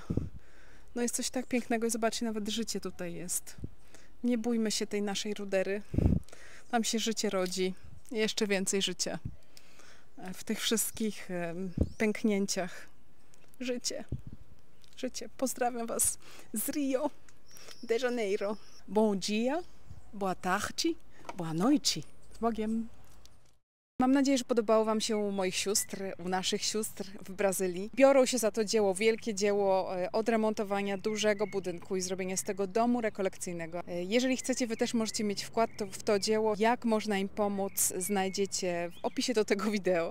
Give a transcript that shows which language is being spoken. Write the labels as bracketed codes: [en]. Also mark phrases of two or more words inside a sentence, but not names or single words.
[pl] No jest coś tak pięknego i zobaczcie, nawet życie tutaj jest. Nie bójmy się tej naszej rudery. Tam się życie rodzi. Jeszcze więcej życia. W tych wszystkich pęknięciach. Życie. Życie. Pozdrawiam Was z Rio de Janeiro. [pt] Bom dia, boa tarde, boa noite. [pl] Z Bogiem. Mam nadzieję, że podobało Wam się u moich sióstr, u naszych sióstr w Brazylii. Biorą się za to dzieło, wielkie dzieło odremontowania dużego budynku i zrobienia z tego domu rekolekcyjnego. Jeżeli chcecie, Wy też możecie mieć wkład w to dzieło. Jak można im pomóc, znajdziecie w opisie do tego wideo.